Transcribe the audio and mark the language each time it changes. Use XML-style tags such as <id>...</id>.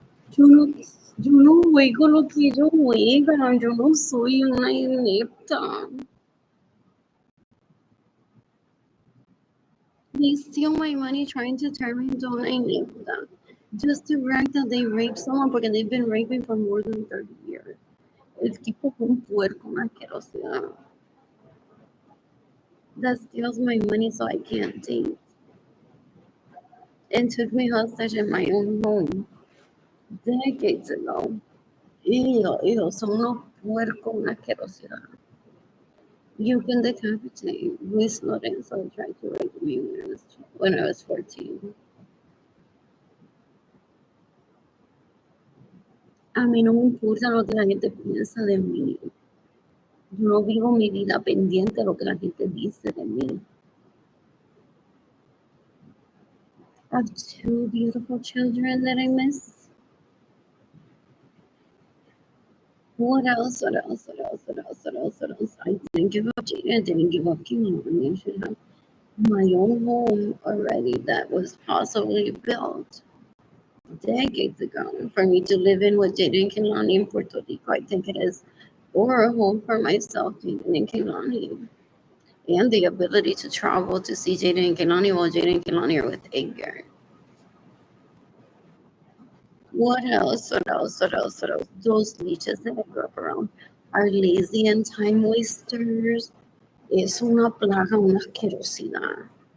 <es>Yo no, yo no juego lo que ellos juegan, yo no soy una inepta.</es> <en>They steal my money trying to turn me into</en> <es>una inepta.</es> <en>Just to brag that they raped someone</en> <es>porque</es> <en>they've been raping for more than 30 years.</en> <es>El tipo es un puerco, una asquerosidad.</es> <en>That steals my money so I can't date. And took me hostage in my own home decades ago.</en> <es>Ew, son unos puercos, una asquerosidad.</es> <en>You can decapitate. Luis Lorenzo tried to rape me when I was 14.</en> <es>A mí no me importa lo que la gente piensa de mí. Yo no vivo mi vida pendiente de lo que la gente dice de mí.</es> <en>I have two beautiful children that I miss. What else? What else? What else? What else? What else? What else? I didn't give up Jada. I didn't give up Kimon. I should have my own home already that was possibly built decades ago for me to live in with Jaden Kilani in Puerto Rico. I think it is, or a home for myself, Jaden and Kilani, and the ability to travel to see Jaden and Kilani while Jaden and Kilani are with Edgar. What else? What else? What else? What else? Those leeches that I grew up around are lazy and time wasters.</en> <es>Es una plaga, una asquerosidad.</es>